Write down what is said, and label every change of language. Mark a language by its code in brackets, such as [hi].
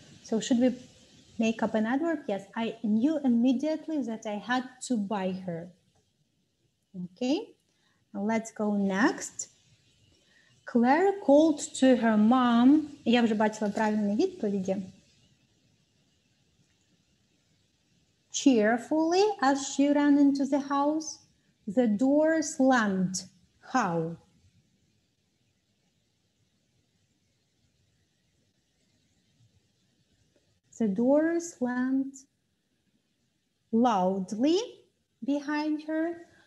[en] So should we make up an adverb? Yes, I knew immediately that I had to buy her. Okay, now let's go next. Claire called to her mom. [uk] Я вже бачила правильні відповіді. [en] Cheerfully as she ran into the house. The door slammed. How? The door slammed loudly behind her.